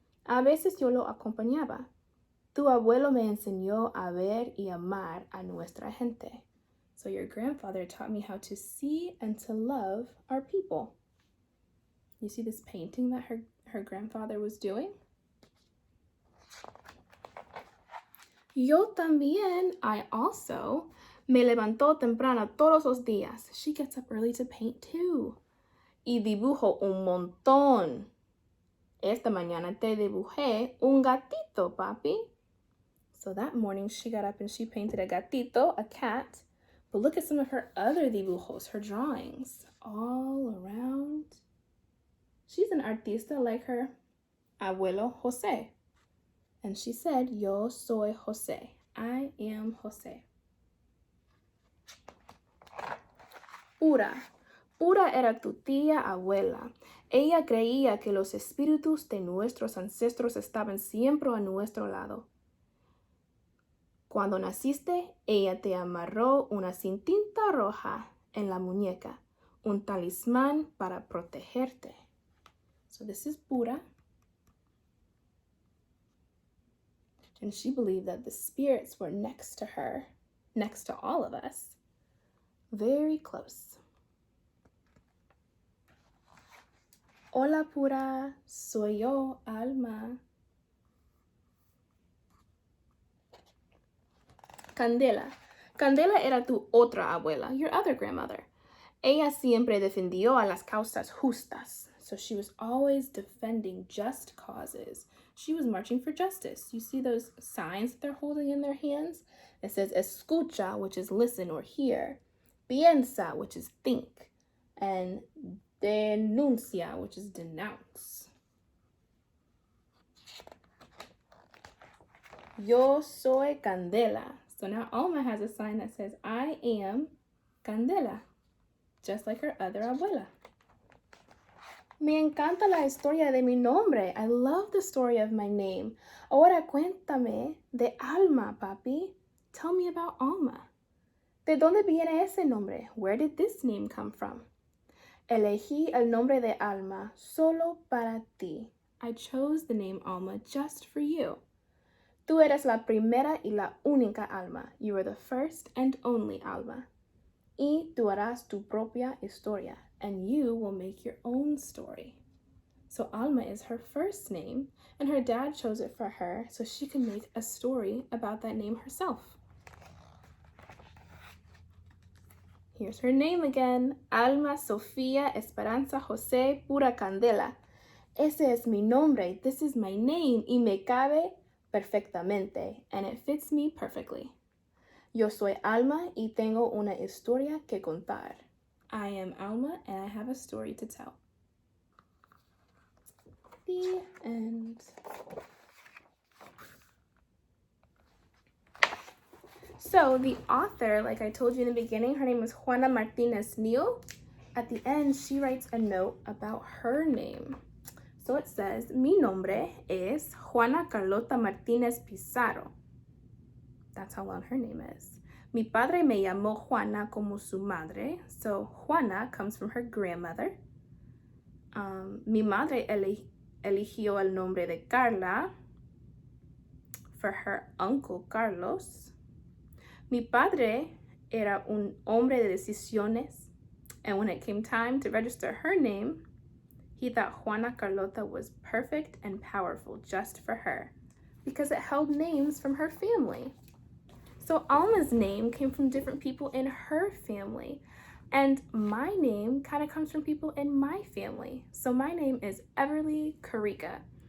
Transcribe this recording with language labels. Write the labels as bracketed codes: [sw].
[es] A veces yo lo acompañaba. Tu abuelo me enseñó a ver y amar a nuestra gente. [en] So your grandfather taught me how to see and to love our people. You see this painting that her grandfather was doing? [es] Yo también, [en] I also, [es] me levantó temprano todos los días. [en] She gets up early to paint too. [es] Y dibujo un montón. Esta mañana te dibujé un gatito, papi. [en] So that morning she got up and she painted a gatito, a cat. But look at some of her other dibujos, her drawings, all around. She's an artista like her abuelo José. And she said, [es] yo soy José. [en] I am José. [es] Pura. Pura era tu tía abuela. Ella creía que los espíritus de nuestros ancestros estaban siempre a nuestro lado. Cuando naciste, ella te amarró una cintita roja en la muñeca, un talismán para protegerte. [en] So this is Pura. And she believed that the spirits were next to her, next to all of us, very close. [es] Hola, Pura, soy yo, Alma. Candela. Candela era tu otra abuela, [en] your other grandmother. [es] Ella siempre defendió a las causas justas. [en] So she was always defending just causes. She was marching for justice. You see those signs that they're holding in their hands? It says escucha, which is listen or hear. Piensa, which is think. And denuncia, which is denounce. [es] Yo soy Candela. [en] So now Alma has a sign that says, I am Candela, just like her other abuela. [es] Me encanta la historia de mi nombre. [en] I love the story of my name. [es] Ahora cuéntame de Alma, papi. [en] Tell me about Alma. [es] ¿De dónde viene ese nombre? [en] Where did this name come from? [es] Elegí el nombre de Alma solo para ti. [en] I chose the name Alma just for you. [es] Tú eres la primera y la única alma. [en] You are the first and only alma. [es] Y tú harás tu propia historia. [en] And you will make your own story. So Alma is her first name, and her dad chose it for her so she can make a story about that name herself. Here's her name again. Alma Sofía Esperanza José Pura Candela. [es] Ese es mi nombre. [en] This is my name. [es] Y me cabe perfectamente. [en] And it fits me perfectly. [es] Yo soy Alma y tengo una historia que contar. [en] I am Alma and I have a story to tell. The end. So the author, like I told you in the beginning, her name is Juana Martinez Neal. At the end, she writes a note about her name. So it says, [es] mi nombre es Juana Carlota Martinez Pizarro. [en] That's how long her name is. [es] Mi padre me llamó Juana como su madre. [en] So Juana comes from her grandmother. [es] Mi madre eligió el nombre de Carla [en] for her uncle Carlos. [es] Mi padre era un hombre de decisiones. [en] And when it came time to register her name, he thought Juana Carlota was perfect and powerful just for her because it held names from her family. So Alma's name came from different people in her family. And my name kind of comes from people in my family. So my name is Everly Karika.